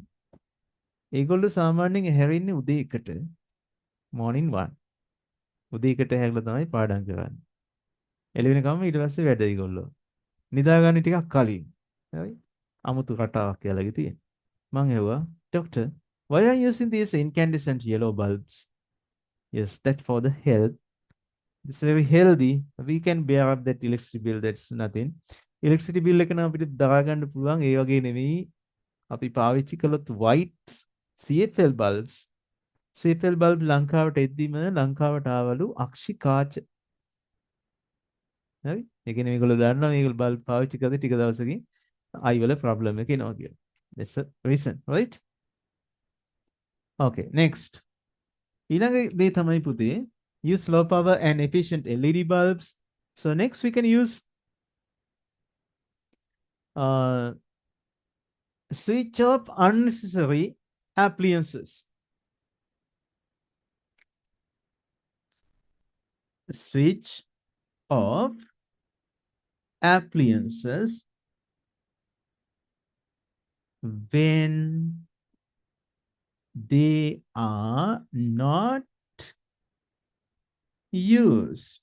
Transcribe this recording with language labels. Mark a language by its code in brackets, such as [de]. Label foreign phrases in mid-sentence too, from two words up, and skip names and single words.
[si] ඒගොල්ලෝ සාමාන්‍යයෙන් හැරෙන්නේ උදේ 1ට morning 1. උදේ 1ට හැරලා තමයි පාඩම් කරන්නේ. එළවෙන කම ඊට පස්සේ වැඩ ඒගොල්ලෝ. නිදාගන්නේ ටිකක් කලින්. හරි? අමුතු රටාවක් යාලගේ තියෙන. මං ඇහුවා, [en] "Doctor, why are you using these incandescent yellow bulbs?" Yes, that's for the health. It's very healthy. We can bear up that electricity bill. That's nothing. Electricity bill [si] එක නම් අපිට දරා ගන්න පුළුවන්. ඒ වගේ නෙවෙයි. අපි පාවිච්චි කළොත් [en] white CFL bulbs. [si] CFL bulb ලංකාවට එද්දිම ලංකාවට ආවලු අක්ෂි කාච. හරි? ඒ කියන්නේ මේගොල්ලෝ දන්නවා මේගොල්ලෝ bulb පාවිච්චි කරද්දී ටික දවසකින් eye වල problem එක එනවා කියලා. [en] That's the reason, right? Okay, next. [si] ඊළඟ දේ තමයි පුතේ [en] use low power and efficient LED bulbs. So next we can use switch off unnecessary appliances. Switch off appliances when they are not used.